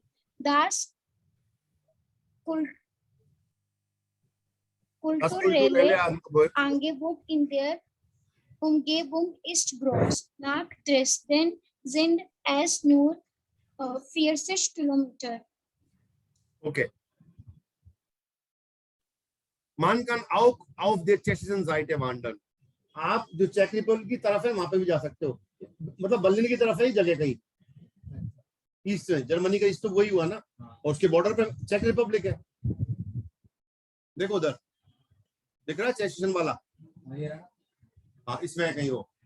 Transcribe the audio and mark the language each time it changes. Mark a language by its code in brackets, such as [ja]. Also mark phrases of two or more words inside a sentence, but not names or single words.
[de] Das kulturelle Angebot in der Umgebung ist groß. Nach Dresden sind es nur 40 Kilometer. ओके Man kann auch auf der tschechischen Seite wandern. [hi] आप जो चेक रिपब्लिक की तरफ है वहां पे भी जा सकते हो, मतलब बर्लिन की तरफ है ही जगह कहीं ईस्ट में, जर्मनी का ईस्ट तो वही हुआ ना, और उसके बॉर्डर पे चेक रिपब्लिक है। देखो उधर दिख रहा है चेसिशन वाला, हाँ इसमें है कहीं वो।